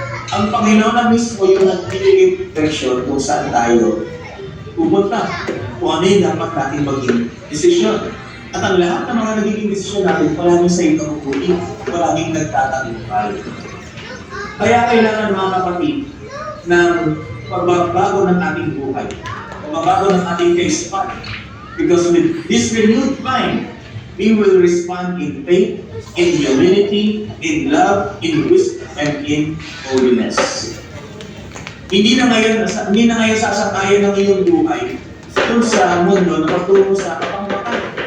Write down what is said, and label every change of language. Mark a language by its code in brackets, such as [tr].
[tl] Ang Panginoon na mismo yung nagbibigay direksyon kung saan tayo pupunta, kung ano yung dapat natin maging desisyon. At ang lahat ng mga nagiging desisyon natin, palaging sa ito mabuti, palaging nagtatagumpay. Kaya kailangan mga kapatid ng pagbabago ng ating buhay, pagbabago ng ating kaisipan. [en] Because with this renewed mind, we will respond in faith, in humility, in love, in wisdom, and in holiness. [tl] Hindi na ngayon sasakayan ng iyong buhay kung sa mundo na patungo sa kapangmakan.